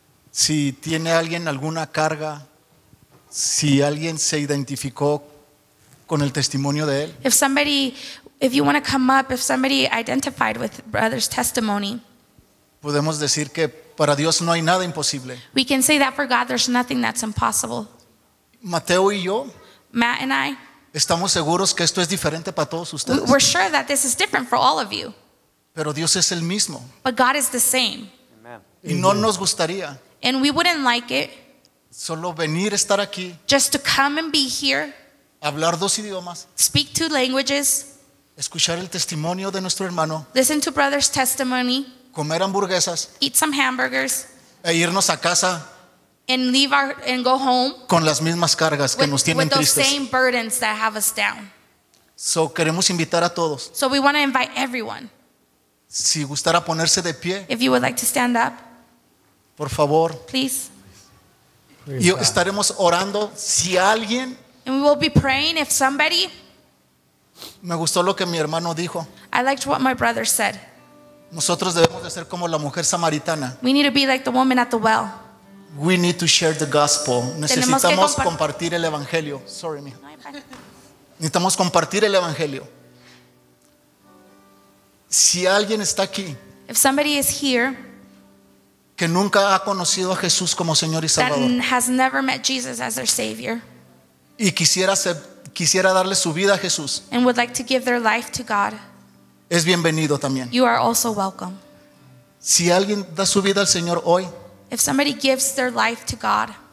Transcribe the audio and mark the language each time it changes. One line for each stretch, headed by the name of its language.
Spanish: Si tiene alguien alguna carga, si alguien se identificó con el testimonio de él,
English: If you want to come up, if somebody identified with brother's testimony,
Spanish: podemos decir que para Dios no hay nada imposible.
English: we can say that for God there's nothing that's impossible.
Spanish: Mateo y yo
English: Matt and I,
Spanish: estamos seguros que esto es diferente para todos ustedes,
English: we're sure that this is different for all of you.
Spanish: pero Dios es el mismo
English: But God is the same.
Spanish: y no nos gustaría
English: And we wouldn't like it
Spanish: solo venir, estar aquí,
English: just to come and be here,
Spanish: hablar dos idiomas,
English: speak two languages,
Spanish: escuchar el testimonio de nuestro hermano,
English: listen to brother's testimony,
Spanish: comer hamburguesas
English: eat some hamburgers,
Spanish: e irnos a casa
English: and and go home
Spanish: con las mismas cargas que nos tienen
English: with those
Spanish: tristes.
English: same burdens that have us down.
Spanish: So queremos invitar a todos.
English: So we want to invite everyone.
Spanish: Si gustara ponerse de pie,
English: If you would like to stand up,
Spanish: por favor.
English: please.
Spanish: Y estaremos orando. Si alguien,
English: And we will be praying if somebody,
Spanish: me gustó lo que mi hermano dijo,
English: I liked what my brother said.
Spanish: nosotros debemos de ser como la mujer samaritana.
English: We need to be like the woman at the well. We need to share the gospel.
Spanish: Tenemos que Necesitamos compartir el evangelio. Sorry, mija. Necesitamos compartir el evangelio. Si alguien está aquí
English: If somebody is here
Spanish: que nunca ha conocido a Jesús como Señor y
English: that
Spanish: Salvador
English: has never met Jesus as their Savior
Spanish: y quisiera darle su vida a Jesús,
English: and would like to give their life to God,
Spanish: es bienvenido también.
English: you are also welcome.
Spanish: Si alguien da su vida al Señor hoy,
English: If somebody gives their life to God,